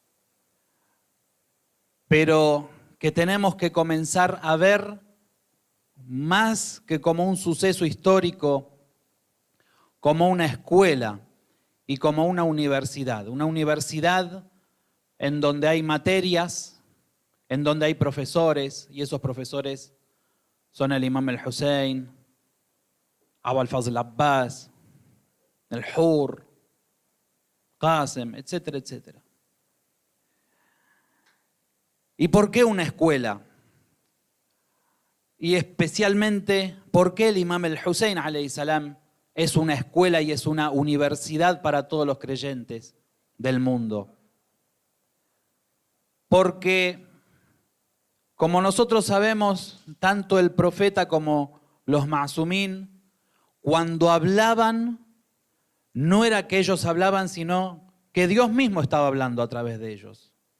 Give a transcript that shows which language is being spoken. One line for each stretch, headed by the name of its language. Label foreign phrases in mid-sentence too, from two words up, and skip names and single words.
Spanish: pero que tenemos que comenzar a ver más que como un suceso histórico, como una escuela y como una universidad en donde hay materias, en donde hay profesores, y esos profesores son el Imam el-Hussein, Abu al-Fazl Abbas, el Hur, Qasim, etcétera, etcétera. ¿Y por qué una escuela? Y especialmente, ¿por qué el Imam el-Hussein
Arabic: عليه السلام
Spanish: es una escuela y es una universidad para todos los creyentes del mundo? Porque, como nosotros sabemos, tanto el profeta como los ma'sumín, cuando hablaban, no era que ellos hablaban, sino que Dios mismo estaba hablando a través de ellos.